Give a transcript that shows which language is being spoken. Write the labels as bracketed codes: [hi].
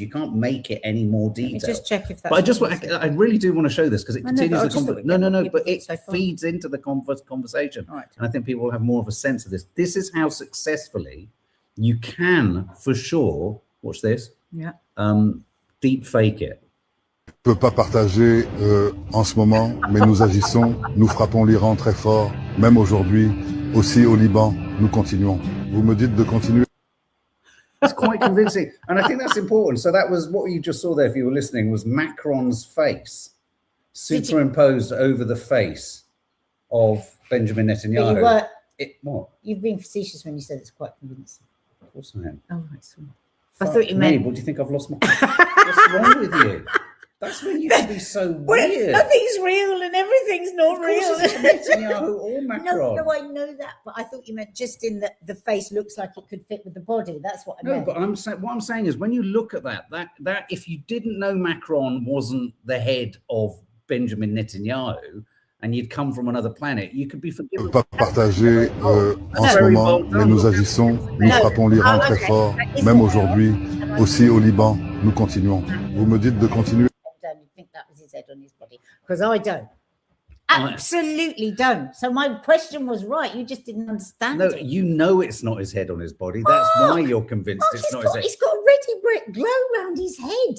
[en] You can't make it any more detailed. Just check if that's. But I really do want to show this because it continues the conversation. No, but it feeds into the conversation. Right. And I think people will have more of a sense of this. This is how successfully you can, for sure, watch this. Yeah. Deepfake it. [fr] Je ne peux pas partager en ce moment, mais nous agissons, nous frappons l'Iran très fort, même aujourd'hui, aussi au Liban, nous continuons. Vous me dites de continuer. [en] It's quite convincing. And I think that's important. So that was what you just saw there, if you were listening, was Macron's face superimposed over the face of Benjamin Netanyahu. What? You've been facetious when you said it's quite convincing. Of course I am. Oh, right. I thought you meant... What do you think I've lost my... What's wrong with you? That's when you can be so weird. Nothing's real and everything's not real. It's Netanyahu or Macron. No, I know that, but I thought you meant just in the face looks like it could fit with the body. That's what I meant. No, but what I'm saying is when you look at that if you didn't know Macron wasn't the head of Benjamin Netanyahu and you'd come from another planet, you could be forgiven. [fr] Pas partager en ce moment, mais nous agissons, nous frappons l'Iran très fort, même aujourd'hui, aussi au Liban, nous continuons. Vous me dites de continuer. [en] You think that was his head on his body? Because I don't. Absolutely don't. So my question was right. You just didn't understand it. No, you know it's not his head on his body. That's why you're convinced it's not his head. He's got a ready brick glow around his head.